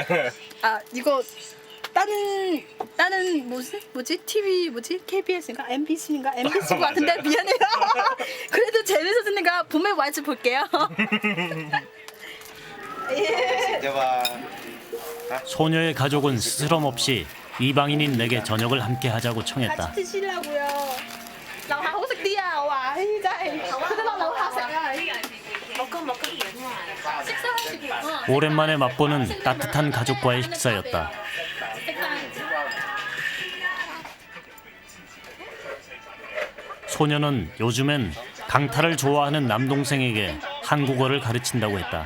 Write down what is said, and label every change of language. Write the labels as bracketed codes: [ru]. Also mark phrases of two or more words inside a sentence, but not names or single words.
[ko] 아 이거 다른 뭐지? TV 뭐지? KBS인가? MBC인가? MBC 같은데 미안해요. 그래도 재밌었으니까 봄에 와서 볼게요. 소녀의 가족은 스스럼 없이 이방인인 내게 저녁을 함께 하자고 청했다. 같이 드시려고요. [yue] 樓下好食啲啊！我話，真係，佢哋落樓下食啊！식사하시고. [ko] 오랜만에 맛보는 따뜻한 가족과의 식사였다. 소녀는 요즘엔 강타를 좋아하는 남동생에게 한국어를 가르친다고 했다.